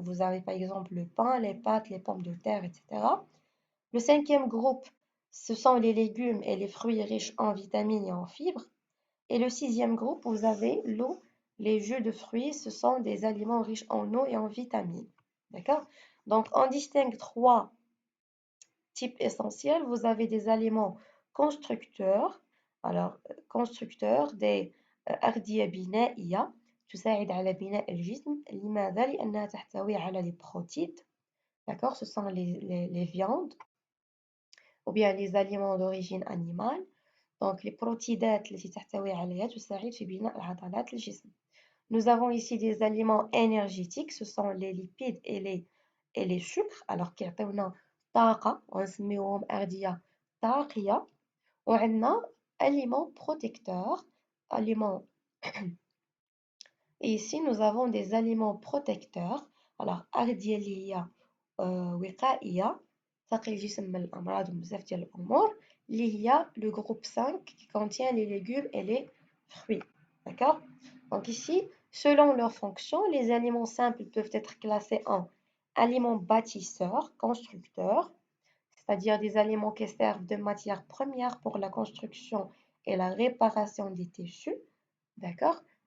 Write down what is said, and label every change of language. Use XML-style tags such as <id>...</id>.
<fr>Vous avez par exemple le pain, les pâtes, les pommes de terre, etc. Le cinquième groupe, ce sont les légumes et les fruits riches en vitamines et en fibres. Et le sixième groupe, vous avez l'eau, les jus de fruits, ce sont des aliments riches en eau et en vitamines. D'accord? Donc, on distingue trois types essentiels. Vous avez des aliments constructeurs.</fr> <ar>Alors,</ar> <fr>constructeurs des</fr> <ar>أغذية بنائية تساعد على بناء الجسم. لماذا؟ لأنها تحتوي على</ar> <fr>les protides. D'accord? Ce sont les viandes ou bien les aliments d'origine animale.</fr> <ar>Donc, les protiدات التي تحتوي عليها تساعد في بناء عضلات الجسم.</ar> <fr>Nous avons ici des aliments énergétiques, ce sont les lipides et les sucres.</fr> <ar>Alors, كيعطيونا طاقة ونسميوهم أغذية طاقية. وعندنا</ar> <fr>aliments protecteurs, aliments. Et ici, nous avons des aliments protecteurs.</fr> <ar>Alors, أغذية اللي هي وقائية تقي الجسم من الأمراض وبزاف ديال الأمور. اللي هي</ar> <fr>le groupe 5 qui contient les légumes et les fruits. D'accord? Donc ici, selon leur fonction, les aliments simples peuvent être classés en aliments bâtisseurs, constructeurs, c'est-à-dire des aliments qui servent de matière première pour la construction et la réparation des tissus. D'accord?</fr>